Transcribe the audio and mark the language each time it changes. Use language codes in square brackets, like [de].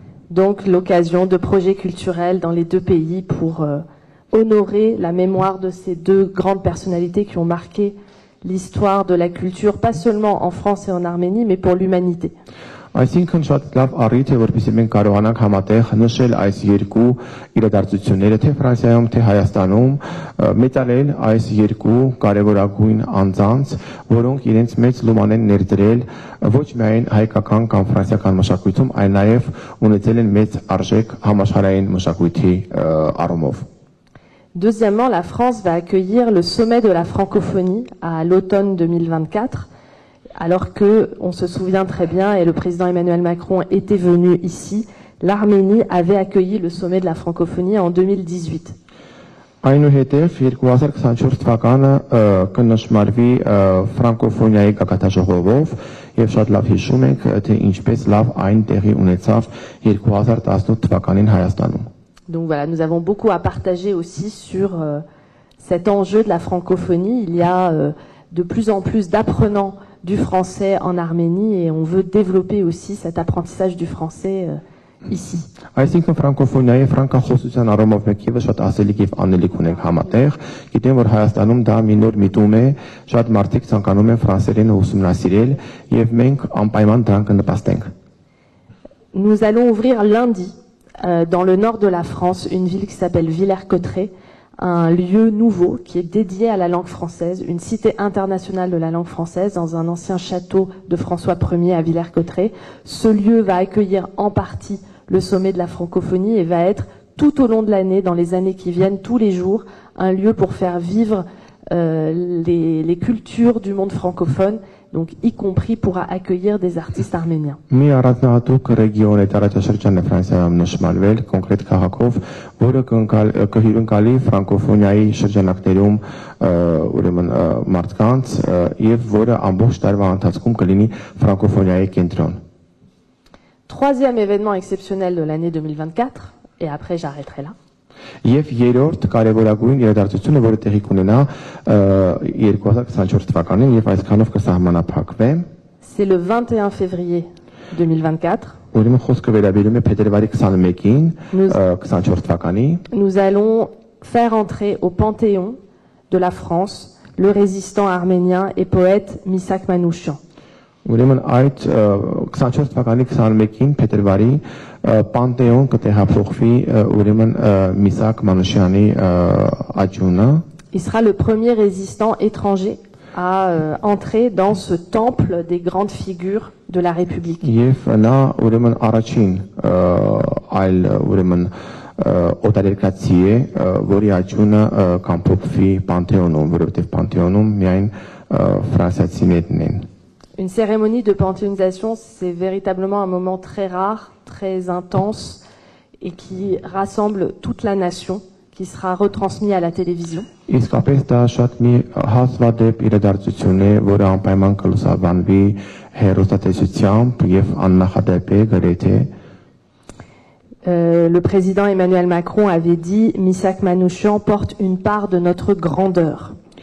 [fr] Donc l'occasion de projets culturels dans les 2 pays pour honorer la mémoire de ces 2 grandes personnalités qui ont marqué l'histoire de la culture, pas seulement en France et en Arménie, mais pour l'humanité. [hy] Այսինքն շատ լավ առիթ է, որպեսզի մենք կարողանանք համատեղ նշել այս երկու իրադարձությունները, թե Ֆրանսիայում, թե Հայաստանում, մեծարել այս երկու կարևորագույն անձանց, որոնք իրենց մեծ լուման են ներդրել ոչ միայն հայկական կամ ֆրանսիական մշակույթում, այլ նաև ունեցել են մեծ արժեք համաշխարհային մշակույթի առումով։ [fr] Deuxièmement, la France va accueillir le sommet de la francophonie à l'automne 2024, alors que, on se souvient très bien, et le président Emmanuel Macron était venu ici, l'Arménie avait accueilli le sommet de la francophonie en 2018. [hy] Այնուհետև 2024 թվականը կնշմարվի ֆրանկոֆոնիայի գագաթաժողովով եւ շատ լավ հիշում ենք, թե ինչպես լավ այն տեղի ունեցավ 2018 թվականին Հայաստանում։ [fr] Donc voilà, nous avons beaucoup à partager aussi sur cet enjeu de la francophonie. Il y a de plus en plus d'apprenants du français en Arménie et on veut développer aussi cet apprentissage du français ici. [hy] Այսինքն ֆրանկոֆոնիայի ֆրանկախոսության առումով մենք եւս շատ ասելիք եւ անելիք ունենք համատեղ։ Գիտեմ, որ Հայաստանում դա մի նոր միտում է, շատ մարդիկ ցանկանում են ֆրանսերենը ուսումնասիրել եւ մենք անպայման դրան կնպաստենք։ [fr] Nous allons ouvrir lundi dans le nord de la France, une ville qui s'appelle Villers-Cotterêts, un lieu nouveau qui est dédié à la langue française, une cité internationale de la langue française dans un ancien château de François Ier à Villers-Cotterêts. Ce lieu va accueillir en partie le sommet de la francophonie et va être tout au long de l'année, dans les années qui viennent, tous les jours, un lieu pour faire vivre les cultures du monde francophone, donc y compris pourra accueillir des artistes arméniens. [hy] Մի առանձնահատուկ ռեգիոն է տարածաշրջանը Ֆրանսիայում նշմարվել, կոնկրետ քաղաքով, որը կհյուրընկալի ֆրանկոֆոնիայի շրջանակներում ուրեմն մարդկանց եւ որը ամբողջ տարվա ընթացքում կլինի ֆրանկոֆոնիայի կենտրոն։ [fr] Troisième événement exceptionnel de l'année 2024, et après j'arrêterai là. [hy] Եվ երրորդ կարևորագույն իրադարձությունը, որը տեղի կունենա 2024 թվականին եւ այսքանով կսահմանափակվի, [fr] c'est le 21 février 2024. [hy] Ուրեմն խոսքը վերաբերում է փետրվարի 21-ին 24 թվականի։ [fr] Nous allons faire entrer au Panthéon de la France le résistant arménien et poète Misak Manouchian. [hy] Ուրեմն այդ 24 թվականի 21-ին փետրվարի Պանտեոն կտեղափոխվի ուրեմն Միսակ Մանուշյանի աճյունը։ [fr] Il sera le premier résistant étranger à entrer dans ce temple des grandes figures de la République. [hy] Եվ նա ուրեմն առաջին այլ ուրեմն օտարերկրացի է, որի աճյունը կամփոփվի Պանտեոնում, որովհետև Պանտեոնում միայն ֆրանսիացիներն են։ [fr] Une cérémonie de panthéonisation, c'est véritablement un moment très rare, très intense et qui rassemble toute la nation, qui sera retransmis à la télévision. [hy] Իսկապես դա շատ մի հազվադեպ իրադարձություն է, որը անպայման կլուսաբանվի հեռուստատեսությամբ եւ աննախադեպ է գրեթե։ [fr] Le président Emmanuel Macron avait dit « Missak Manouchian porte une part de notre grandeur ».